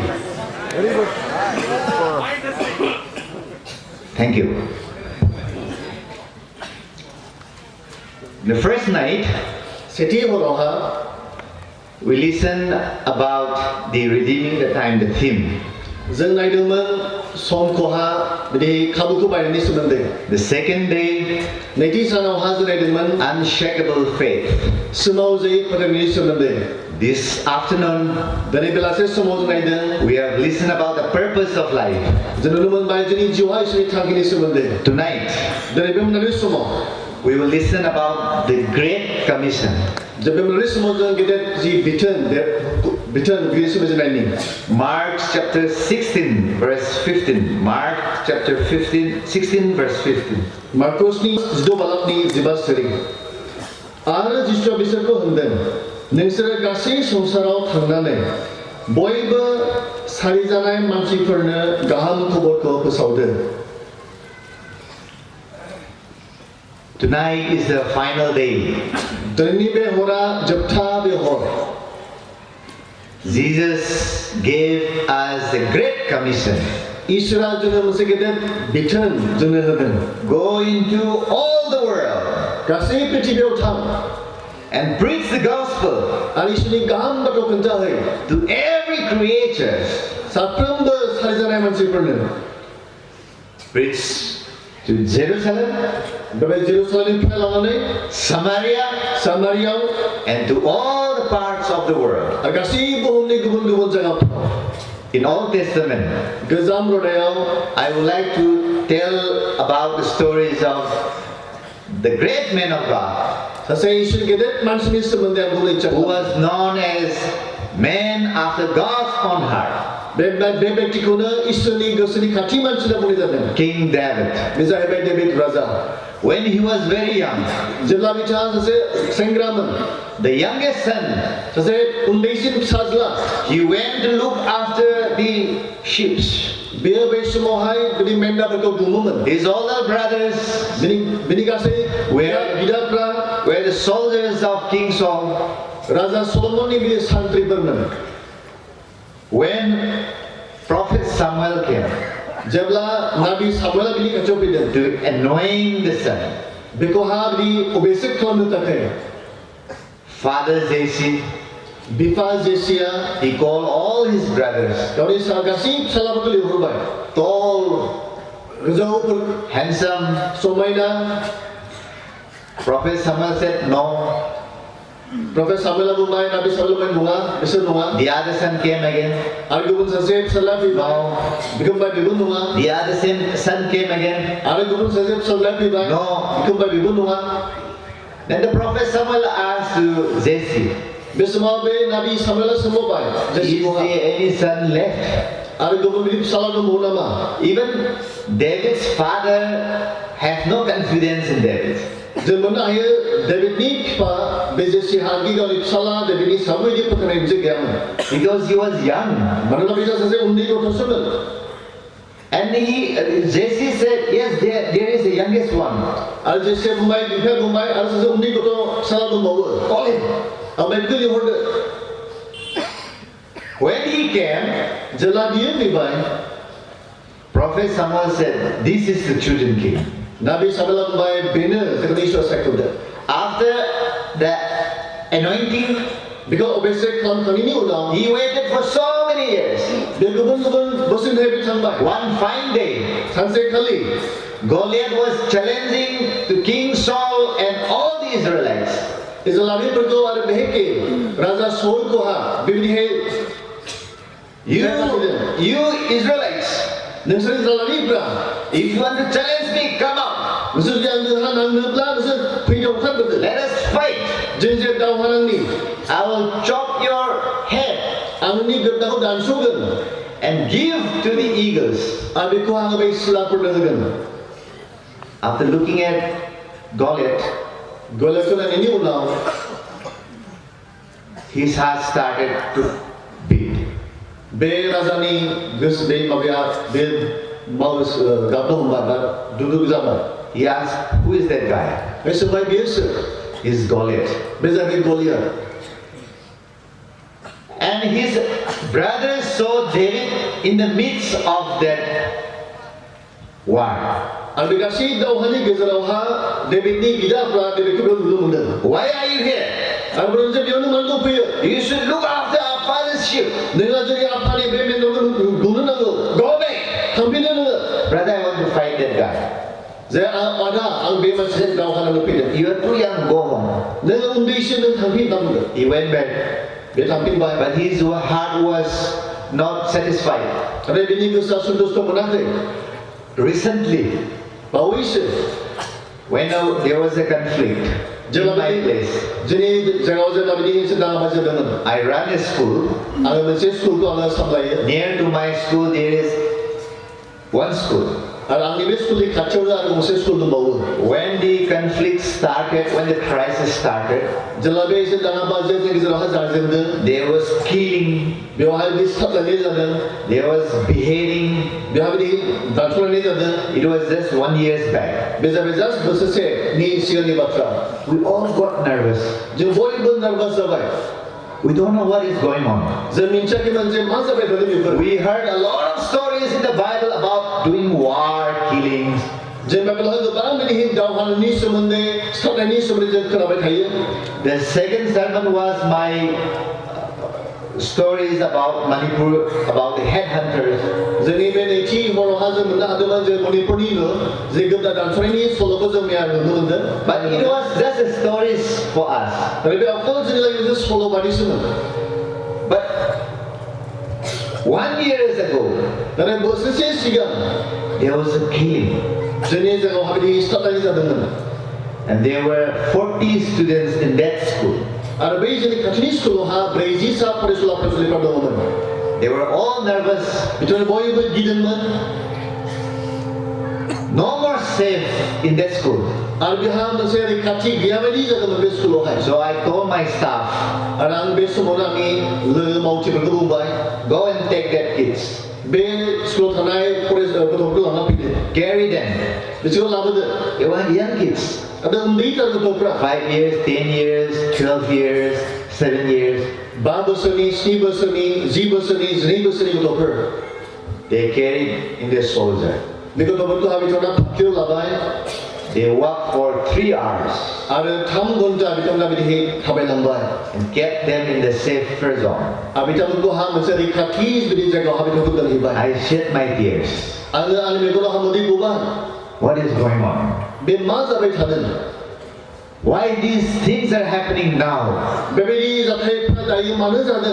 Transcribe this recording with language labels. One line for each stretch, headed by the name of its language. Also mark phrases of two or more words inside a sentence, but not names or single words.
English: Very good. Thank you. The first night, we listened about the redeeming the time, the theme.
Bodo: जों नायदोंमोन समखौहा बिदि खाबुखौ बायनायनि सोमोन्दै
English: The second day,
Bodo: नैथि सानावहा जों नायदोंमोन
English: unshakable faith.
Bodo: सोमाव जयै फोथायनायनि सोमोन्दै
English: This afternoon,
Bodo: दिनै बेलासे समाव जों नायदों
English: we have listened about the purpose of life.
Bodo: जों नुनो मोनबाय जोंनि जिउहा इसोरनि थांखिनि सोमोन्दै
English: Tonight,
Bodo: दिनै बे मोनाबिलि समाव
English: we will listen about the Great Commission.
Bodo: जों बे मोनाबिलि समाव जों गेदेर जि बिथोन बिनि सोमोन्दै जों नायनि
English: Mark chapter 16, verse 15. Mark chapter 16, verse 15.
Bodo: मार्कसनि 16 बालाबनि 15 सोरि आरो जिसुआ बिसोरखौ होनदों नोंसोरो गासै संसाराव थांनानै बयबो सारिजानाय मानसिफोरनो गाहाम खबरखौ फोसावदो.
English: Tonight is the final day.
Bodo: दिनैनि बे हरा जोबथा बे हर
English: Jesus gave us the Great Commission.
Bodo: इसोरा जोंनो मोनसे गेदेर बिथोन जोंनो होदों.
English: Go into all the world
Bodo: गासै पृथिबियाव थां
English: and preach the gospel
Bodo: आरो इसोरनि गाहाम बाथ्राखौ खोन्थाहै
English: to every creature.
Bodo: साफ्रोमबो सारिजानाय मानसिफोरनो.
English: Preach to Jerusalem,
Bodo: बेबायदि जेरुसालेमनिफ्राय लानानै
English: Samaria,
Bodo: सामारियाव
English: and to all the parts of the world.
Bodo: आरो गासै बुहुमनि गुबुन गुबुन जायगाफोराव.
English: In Old Testament,
Bodo: गोजाम रदायाव
English: I would like to tell about the stories of the great man of God,
Bodo: सासे इसोर गेदेर मानसिनि सोमोन्दै आं बुंनो इच्छा
English: who
Bodo: खालामो.
English: was known as man after God's own heart,
Bodo: बे व्यक्तिखौनो इसोरनि गोसोनि खाथि मानसि होनना बुंनाय जादों.
English: King David.
Bodo: बे जाहैबाय डेभिड राजा.
English: When he was very young,
Bodo: जेब्ला बिथाङा सासे सेंग्रामोन,
English: the youngest son,
Bodo: सासे उन्दैसिन फिसाज्ला,
English: he went to look after the sheep.
Bodo: बेयो बै समावहाय बिदि मेन्दाफोरखौ गुमोमोन.
English: His older brothers
Bodo: बिनि गासै बिदाफ्रा
English: were the soldiers of King Saul.
Bodo: राजा सलमननि बिदि सान्थ्रिफोरमोन.
English: When Prophet Samuel came
Bodo: जेब्ला नाबी सामुएला बिनि खाथियाव फैदों
English: to anoint the son,
Bodo: बेखौहा बिनि अभिषेक खालामनो थाखाय
English: Father Jesse,
Bodo: बिफा जेसिया
English: he called all his brothers,
Bodo: गावनि गासै फिसालाफोरखौ लिंहरबाय
English: tall,
Bodo: गोजौफोर
English: handsome.
Bodo: समायना
English: Prophet Samuel said, no.
Bodo: प्रफेट सामुएला बुंबाय नाबी सामुएला बुंबाय नङा बिसोर नङा
English: The other son came again.
Bodo: आरो गुबुन सासे फिसाला फैबाय बिखौ बुंबाय बेबो नङा
English: The other son came again.
Bodo: आरो गुबुन सासे फिसाला फैबाय
English: No.
Bodo: बिखौ बुंबाय बेबो नङा
English: Then the Prophet Samuel asked to Jesse,
Bodo: बे समाव बे नाबी सामुएला सोंबाय
English: is
Bodo: जेसिखौहा
English: there any son left?
Bodo: आरो गुबुन बिदि फिसाला दंबावो नामा
English: Even David's father has no confidence in David.
Bodo: जों मोननो हायो डेभिडनि बिफा बे जेसिहा गावनि फिसाला डेभिडनि सायाव बिदि फोथायनाय मोनसे गैयामोन
English: Because he was young.
Bodo: मानोना बिसोर सासे उन्दै गथ'सोमोन
English: And Jesse said, yes, there is a youngest one.
Bodo: आरो जेसिया बुंबाय बिफाया बुंबाय आरो सासे उन्दै गथ' फिसाला दंबावो
English: Call him.
Bodo: ओमफ्राय बिखौ लिंहरदो
English: When he came,
Bodo: जेब्ला बियो फैबाय
English: Prophet Samuel said, this is the chosen king.
Bodo: नाबी सामुएला बुंबाय बेनो जोंनि इसोर सायख'दो
English: After the anointing,
Bodo: बेखौ अभिषेक खालामखांनायनि उनाव
English: he waited for so many years.
Bodo: बे गुबुन गुबुन बोसोरनिफ्राय बे थांबाय
English: One fine day,
Bodo: सानसेखालि
English: Goliath was challenging to King Saul and all the Israelites.
Bodo: इस्राएलिफोरखौ आरो बेहेके राजा साउलखौहा बेबायदिहाय
English: You Israelites,
Bodo: नोंसोर इस्राएलिफ्रा
English: if you want to challenge me, come out.
Bodo: नोंसोर जुदि आंजों नांनोब्ला नोंसोर फैनायाव ओंखारबोदो
English: Let us fight.
Bodo: जों जे दावहा नांनि
English: I will chop your head
Bodo: आंनि गोदनाखौ दानस'गोन
English: and give to the eagles.
Bodo: आरो बेखौ आङो बै सिलाफोरनो होगोन
English: After looking at Goliath,
Bodo: गलियाथखौ नायनायनि उनाव
English: his heart started to beat.
Bodo: बे राजानि गोसो बे माबाया बे गाबनो हमबाय बा दुदुग जाबाय
English: He asked, who is that guy?
Bodo: बे सोंबाय बेयो सोर
English: He's Goliath.
Bodo: बे जाबाय गलियाथ
English: And his brothers saw David in the midst of that war.
Bodo: आरो बे गासै दावहानि गेजेरावहा डेभिडनि बिदाफ्रा डेभिडखौ बेयाव नुनो मोनदों
English: Why are you here?
Bodo: आरो ब्रन्जे बेयावनो मानो दंफैयो
English: You should look after our father's sheep.
Bodo: नोंहा जुदि आफानि बे मेन्दोखौ गुनो नांगौ
English: Go back.
Bodo: थांफिनो नोङो
English: Brother, I want to fight that guy.
Bodo: जे आदा आं बे मानसिजों दावहा नांनो फैदों
English: You are too young, go home.
Bodo: नोङो उन्दैसो नों थांफिननांगौ
English: He went back.
Bodo: बे थांफिनबाय
English: But his heart was not satisfied.
Bodo: आरो बिनि गोसोआ सन्तुष्ट मोनाखै
English: Recently,
Bodo: बावैसो
English: when there was a conflict in my place,
Bodo: जोंनि जायगायाव जेब्ला बिदि मोनसे दाङाबाजि जादोंमोन
English: I ran a school.
Bodo: आङो मोनसे स्कुलखौ आङो सामलायो
English: Near to my school, there is one school.
Bodo: आरो आंनि बे स्कुलनि खाथियावनो आरो मोनसे स्कुल दंबावो
English: When the conflict started, when the crisis started,
Bodo: जेब्ला बे एसे दाङाबाजिया जोंनि गेजेरावहाय जाजेनदों
English: there was killing,
Bodo: बेवहाय बिदि सिथाबलायनाय जादों
English: there was beheading.
Bodo: बेवहाय बिदि दानस'लायनाय जादों
English: It was just 1 year back.
Bodo: बे जाबाय जास्ट बोसोरसेनि सिगांनि बाथ्रा
English: We all got nervous.
Bodo: जों बयबो नार्भास जाबाय
English: We don't know what is going on.
Bodo: जों मिन्थियाखैमोन जे मा जाबाय थादों बेफोर
English: We heard a lot of stories in the Bible about doing war, killings.
Bodo: जों बाइबेलावहाय गोबां बिदि दावहानि सोमोन्दै सिथाबनायनि सोमोन्दै जों खोनाबाय थायो
English: The second sermon was my stories about Manipur, about the headhunters.
Bodo: जोंनि बे नैथि हरावहा जों मोननो हादोंमोन जे मणिपुरनिनो जे गोब्दा दानस'नायनि सल'खौ जों नुनो मोनदों
English: But it was just stories for us.
Bodo: आरो बे अकल जोंनि लागै मोनसे सल' बादिसोमोन
English: But 1 year ago,
Bodo: नाथाय बोसोरसे सिगां
English: there was a killing.
Bodo: जोंनि जायगायावहा बिदि सिथाबनाय जादोंमोन
English: And there were 40 students in that school.
Bodo: आरो बै जोंनि खाथिनि स्कुलावहा 40सा फरायसुला फरायसुलिफोर दङमोन
English: They were all nervous.
Bodo: बिसोर बयबो गिदोंमोन
English: No more safe in that school.
Bodo: आरो बेहा मोनसे रैखाथि गैया बायदि जादोंमोन बे स्कुलावहाय
English: So I told my staff,
Bodo: आरो आं बे समावनो आंनि लोगो मावथिफोरखौ बुंबाय
English: go and take that kids.
Bodo: बे स्कुलाव थानाय गथ'फोरखौ लाना फैदो
English: Carry them.
Bodo: बिसोरखौ लाबोदो
English: They were young kids.
Bodo: आरो उन्दैथार गथ'फ्रा
English: 5 years, 10 years, 12 years, 7 years.
Bodo: 5 बोसोरनि 7 बोसोरनि 10 बोसोरनि 12 बोसोरनि गथ'फोर
English: they carried in their soldier.
Bodo: बे गथ'फोरखौ बिथांमोना फाफ्लियाव लाबाय
English: They walked for 3 hours
Bodo: आरो 3 घन्टा बिथांमोना बिदिहै थाबायलांबाय
English: and kept them in the safer zone.
Bodo: आरो बिथांमोनखौ मोनसे रैखाथि बिदि जायगायाव बिथांमोनखौ दोनहैबाय
English: I shed my tears.
Bodo: आङो आंनि मेगनाव मोदै गबाय
English: What is going on?
Bodo: बे मा जाबाय थादों
English: Why these things are happening now?
Bodo: बेबायदि जाथायफोरा दायो मानो जादों